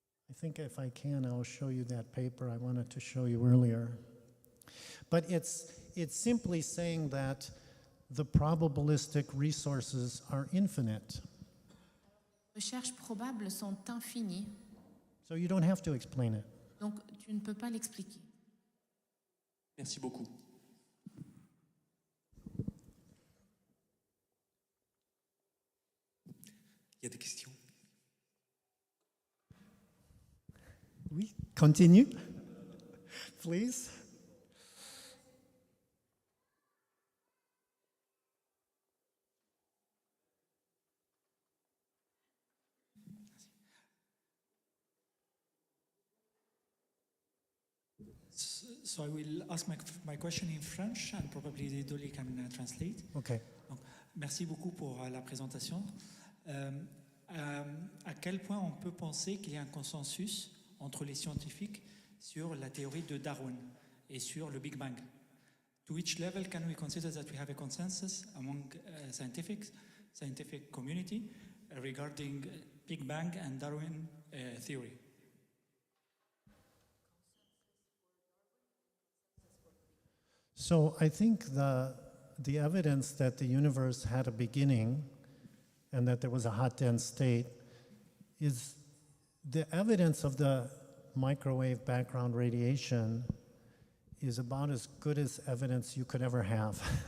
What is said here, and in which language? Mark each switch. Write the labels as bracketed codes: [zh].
[en] I think if I can, I'll show you that paper I wanted to show you earlier. But it's simply saying that the probabilistic resources are infinite. [fr] Les recherches probables sont infinies, [en] So you don't have to explain it. [fr] donc tu ne peux pas l'expliquer. Merci beaucoup. Il y a des questions? Oui, continue, [en] please. So I will ask my question in French and probably Dolly can translate. Okay. [fr] Donc, merci beaucoup pour la présentation. À quel point on peut penser qu'il y a un consensus entre les scientifiques sur la théorie de Darwin et sur le Big Bang? [en] To which level can we consider that we have a consensus among scientific community regarding Big Bang and Darwin theory? So I think the evidence that the universe had a beginning and that there was a hot, dense state is the evidence of the microwave background radiation is about as good as evidence you could ever have.